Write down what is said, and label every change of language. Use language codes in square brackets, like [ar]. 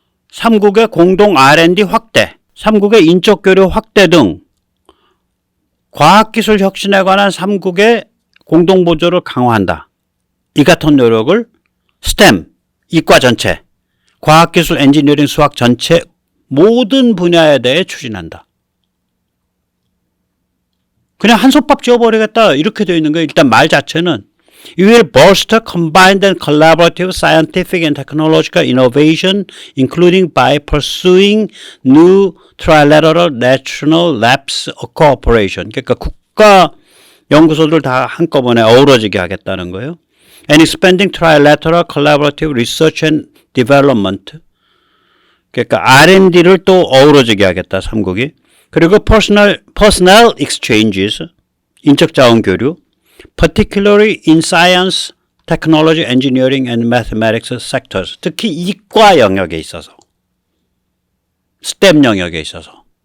[ko] 삼국의 공동 R&D 확대. 삼국의 인적 교류 확대 등 과학기술 혁신에 관한 삼국의 공동보조를 강화한다. 이 같은 노력을 STEM, 이과 전체, 과학기술, 엔지니어링, 수학 전체 모든 분야에 대해 추진한다. 그냥 한솥밥 지어버리겠다 이렇게 되어 있는 거예요. 일단 말 자체는 [en] You will bolster combined and collaborative scientific and technological innovation including by pursuing new trilateral national labs cooperation. [ko] 그러니까 국가 연구소들 다 한꺼번에 어우러지게 하겠다는 거예요. [en] And expanding trilateral collaborative research and development. [ko] 그러니까 R&D를 또 어우러지게 하겠다, 삼국이. 그리고 [en] personnel exchanges, [ko] 인적 자원 교류, [en] particularly in science, technology, engineering and mathematics sectors. [ko] 특히 이과 영역에 있어서, STEM 영역에 있어서.